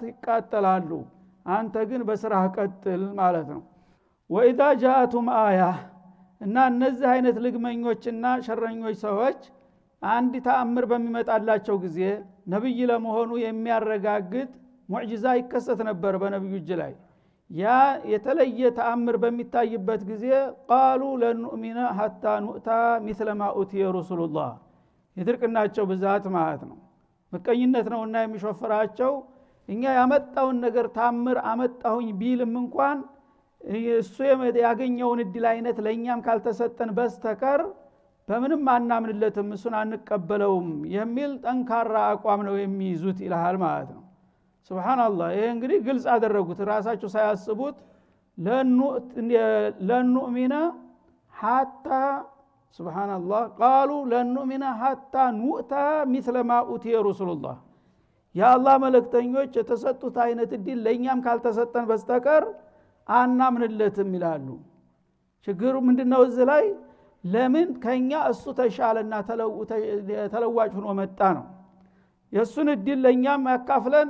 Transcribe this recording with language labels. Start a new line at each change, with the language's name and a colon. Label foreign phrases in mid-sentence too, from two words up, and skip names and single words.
Amharic: ይቃጠላሉ። አንተ ግን በስራህ ቀጥል ማለት ነው።
Arabic: وإذا جاءتهم آية
Amharic: እና እነዚህ አይነት ልግመኞችና ሸረኞች ሰዎች አንድ ተአምር በሚመጣላቸው ጊዜ ነብይ ለመሆኑ የሚያረጋግጥ ሙዕጂዛ ይከሰት ነበር በነብዩ እጅ ላይ ያ የተለየ ተአምር በሚታይበት ጊዜ ቃሉ ለንኡሚና
Arabic: حتى نؤتى مثل ما اوتي رسول الله
Amharic: ይድርቅናቸው ብዛት ማለት ነው መቀኝነት ነውና የሚሾፈራቸው እኛ ያመጣውን ነገር ታምር አመጣሁኝ ቢልም እንኳን እሱ ያገኘውን እድል አይነት ለኛም ካልተሰጠን በስተቀር በምንም አናምንለትም እሱን አንቀበለውም የሚል ጠንካራ አቋም ነው የሚይዙት ይላል ማለት ነው ሱብሃንአላህ ይሄ እንግዲህ ግልጽ አደረጉት ራሳቸው ሳያስቡት ለኑእሚና
Arabic: حتى سبحان الله قالوا لن نؤمن حتى نؤتى مثل ما اوتي رسول الله
Amharic: ያአላህ መልእክተኞች የተሰጡት አይነት እድል ለኛም ካልተሰጠን በስተቀር አናምንለትም ይላሉ ችግሩ ምንድነው እዚህ ላይ ለምን ከኛ እሱ ተሻለና ተለዋጭ ሆኖ መጣ ነው የሱን እድል ለኛም ያካፍለን